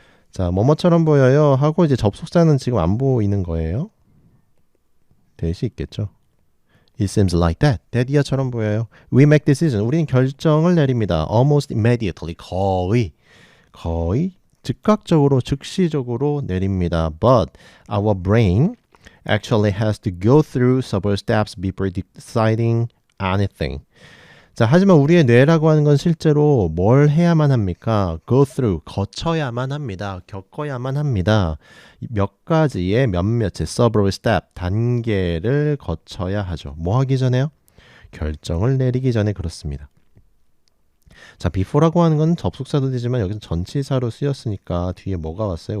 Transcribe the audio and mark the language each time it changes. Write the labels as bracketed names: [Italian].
[Korean] 자, 뭐뭐처럼 보여요 하고 이제 접속사는 지금 안 보이는 거예요. 대시 있겠죠. [English] It seems like that. [Korean] that이야처럼 보여요. [English] We make decision. [Korean] 우리는 결정을 내립니다. [English] Almost immediately. [Korean] 거의 즉각적으로, 즉시적으로 내립니다. [English] But our brain actually has to go through several steps before deciding anything. [Korean] 자, 하지만 우리의 뇌라고 하는 건 실제로 뭘 해야만 합니까? [English] Go through, [Korean] 거쳐야만 합니다. 겪어야만 합니다. 몇 가지의 몇몇의 [English] several step, [Korean] 단계를 거쳐야 하죠. 뭐 하기 전에요? 결정을 내리기 전에 그렇습니다. 자, before라고 하는 건 접속사도 되지만 여기서 전치사로 쓰였으니까 뒤에 뭐가 왔어요?